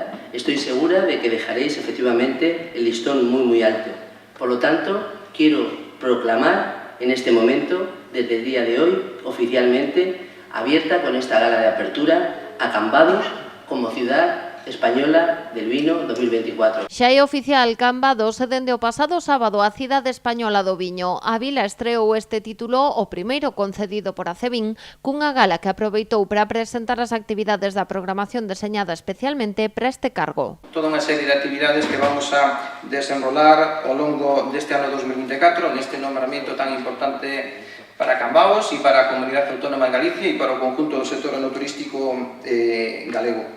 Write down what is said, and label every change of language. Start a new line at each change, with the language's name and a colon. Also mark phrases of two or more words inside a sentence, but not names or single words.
Spanish: Estoy segura de que dejaréis efectivamente el listón muy alto. Por lo tanto, quiero proclamar en este momento, desde el día de hoy, oficialmente abierta con esta gala de apertura a Cambados como ciudad española del vino 2024.
Galician: Xa é oficial, Cambados dende o pasado sábado a cidade española do viño. A vila estreou este título, o primeiro concedido por Acevín, cunha gala que aproveitou para presentar as actividades da programación deseñada especialmente para este cargo. Toda unha serie de actividades que vamos a desenrolar ao longo deste ano 2024, neste nombramiento tan importante para Cambados e para a Comunidade Autónoma de Galicia e para o conjunto do sector enoturístico galego.